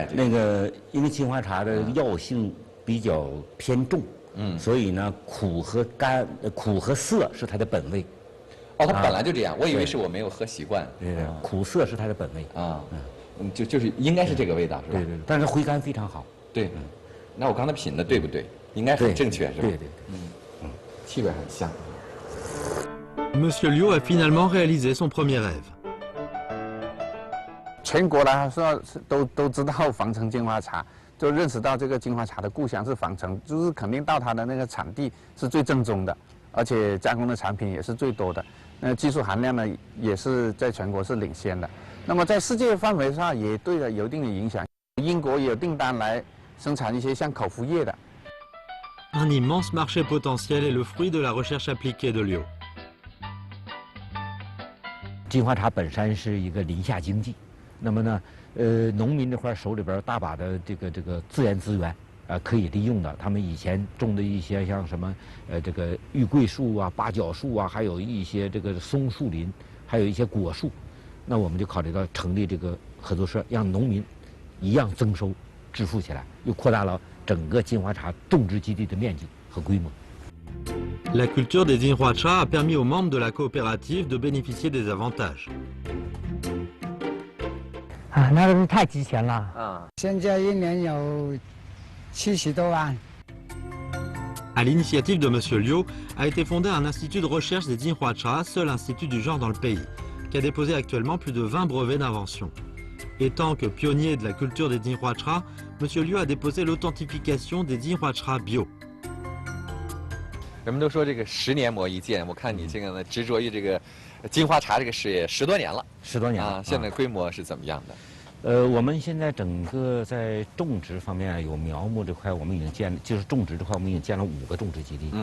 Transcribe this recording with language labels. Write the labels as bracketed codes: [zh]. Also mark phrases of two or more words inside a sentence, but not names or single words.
[zh] 那个因为金花茶的药性比较偏重，所以呢苦和涩是它的本味。它本来就这样，我以为是我没有喝习惯。对，苦涩是它的本味啊，就是应该是这个味道是吧？对，但是回甘非常好。对。那我刚才品的对不对？应该很正确是吧？对，气味很香。 [fr] Monsieur Liu a finalement réalisé son premier rêve. [zh] 全国来说都知道防城金花茶，就认识到这个金花茶的故乡是防城，就是肯定到它的那个产地是最正宗的，而且加工的产品也是最多的，那技术含量呢也是在全国是领先的。那么在世界范围上也对它有一定的影响，英国也有订单来。生产一些像口服液的。 [fr] Un immense marché potentiel est le fruit de la recherche appliquée de Liu. [zh] 金花茶本身是一个林下经济，那么呢，农民这块手里边大把的这个自然资源，可以利用的。他们以前种的一些像什么，这个玉桂树啊、八角树啊，还有一些这个松树林，还有一些果树，那我们就考虑到成立这个合作社，让农民一样增收。致富起来，又扩大了整个金花茶种植基地的面积和规模。 [fr] La culture des Jinhua-cha a permis aux membres de la coopérative de bénéficier des avantages. [zh] 那个是太值钱了现在1年有70多万。 [fr] À l'initiative de Monsieur Liu, a été fondé un institut de recherche des Jinhua-cha, seul institut du genre dans le pays, qui a déposé actuellement plus de 20 brevets d'invention. Et tant que pionnier de la culture des Jinhua-cha, M. Liu a déposé l'authentification des Jinhua-cha bio. [zh] 人们都说这个10年磨一剑，我看你这个呢执着于这个金花茶这个事业10多年了，10多年了。现在规模是怎么样的？我们现在整个在种植方面有苗木这块，我们已经就是种植这块我们已经建了5个种植基地。